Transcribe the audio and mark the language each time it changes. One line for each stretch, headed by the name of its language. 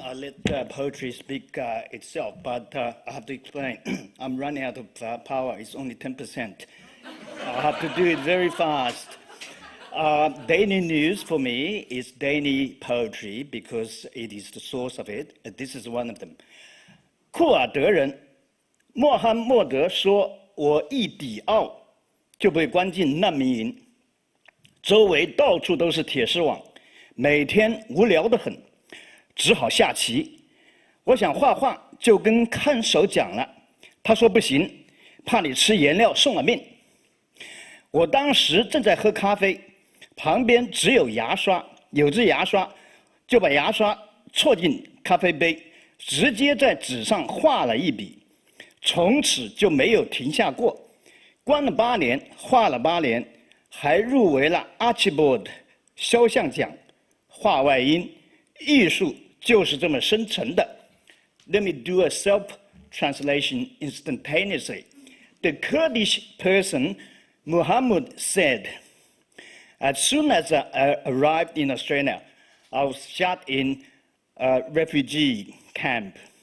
English: I let poetry speak itself, but I have to explain. I'm running out of power. It's only 10%. I have to do it very fast. Daily news for me is daily poetry because it is the source of it. This is one of them.
Chinese: 库尔德人穆罕默德说：“我一抵澳就被关进难民营，周围到处都是铁丝网，每天无聊得很。” 只好下棋。我想画画，就跟看守讲了，他说不行，怕你吃颜料送了命。我当时正在喝咖啡，旁边只有牙刷，有支牙刷，就把牙刷戳进咖啡杯，直接在纸上画了一笔，从此就没有停下过。关了8年，画了8年，还入围了 Archibald 肖像奖。画外音，艺术。就是这么生成的。
English: Let me do a self-translation instantaneously. The Kurdish person, Muhammad, said, as soon as I arrived in Australia, I was shot in a refugee camp.